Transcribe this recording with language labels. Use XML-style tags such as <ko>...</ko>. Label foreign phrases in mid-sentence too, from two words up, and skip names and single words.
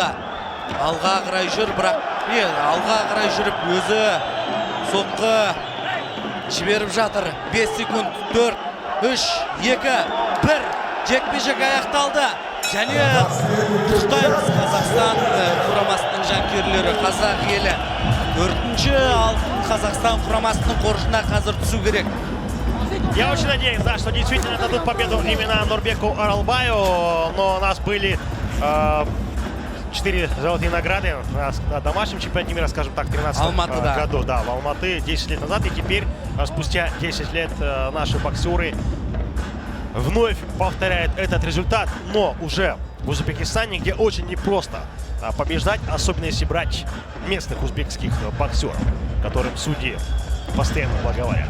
<kk>Алға қарай жүр, бірақ алға қарай жүріп өзі соққы жіберіп жатыр. 5 секунд. 4, 3, 2, 1. Жекпе-жек аяқталды. Және құттықтаймыз Қазақстан құрамасының жанкүйерлері, қазақ елі. 4-ші алтын Қазақстан құрамасының қоржынына қазір түсу керек.</kk> <ru>Я очень надеюсь, да, что действительно дадут победу именно Нурбеку Оралбаю, но у нас были 4 золотые награды на домашнем чемпионате мира, скажем так, в 2013 году, да, в Алматы 10 лет назад, и теперь, спустя 10 лет, наши боксеры вновь повторяют этот результат, но уже в Узбекистане, где очень непросто побеждать, особенно если брать местных узбекских боксеров, которым судьи постоянно благоволят.</ru>